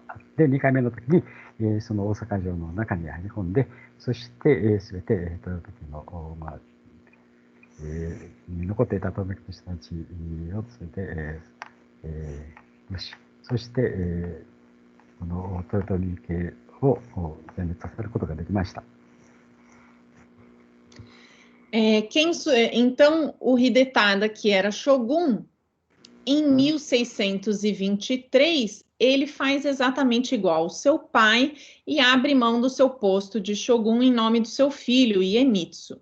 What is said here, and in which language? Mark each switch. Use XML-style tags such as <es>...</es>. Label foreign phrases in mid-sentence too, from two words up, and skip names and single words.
<ja>で、2回目の時に、その大阪城の中に入り込んで、そして、すべて豊臣の、に残っていた豊臣の人たちをすべて、無視。そして、この豊臣家を全滅させることができました。</ja> <pt>Então, o Hidetada, que era Shogun, em 1623, ele faz exatamente igual ao seu pai e abre mão do seu posto de Shogun em nome do seu filho, Iemitsu.</pt>